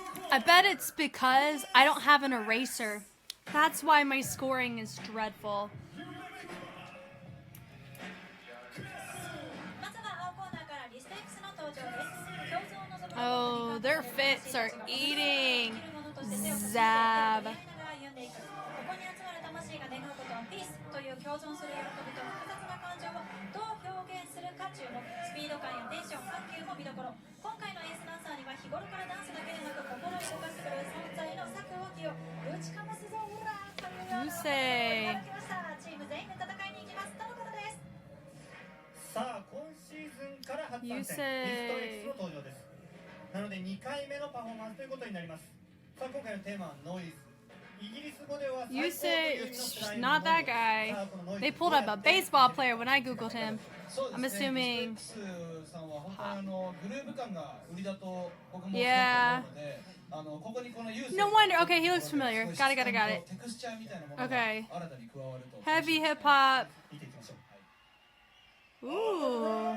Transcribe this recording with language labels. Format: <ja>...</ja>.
<en>I bet it's because I don't have an eraser. That's why my scoring is dreadful.</en> <ja>まずは青コーナーからリスト X の登場です。表情を望む</ja> <en>Oh, their fits are eating. Zab.</en> <ja>ここに集まる魂が願うことはピースという共存する喜びと複雑な感情をどう表現するか注目。スピード感やテンション、緩急も見どころ。今回のエースダンサーには日頃からダンスだけでなく心を動かしてくれる存在の策を起用。ぶちかますぞオラーというようなことをいただきました。チーム全員で戦いに行きますとのことです。さあ今シーズンから初参戦リスト X の登場です。なので2回目のパフォーマンスということになります。さあ今回のテーマはノイズ。イギリス語では</ja> <en>You say not that guy. They pulled up a baseball player when I googled him. I'm assuming.</en> <ja>さんは本当にグルーヴ感が売りだと僕も</ja> <en>Yeah.</en> <ja>ここにこのユース</ja> <en>No wonder. Okay, he looks familiar. Got it, got it, got it.</en> <ja>テクスチャーみたいなものが</ja> <en>Okay.</en> <ja>新たに加わると</ja> <en>Heavy hip hop.</en> <ja>見ていきましょう。</ja>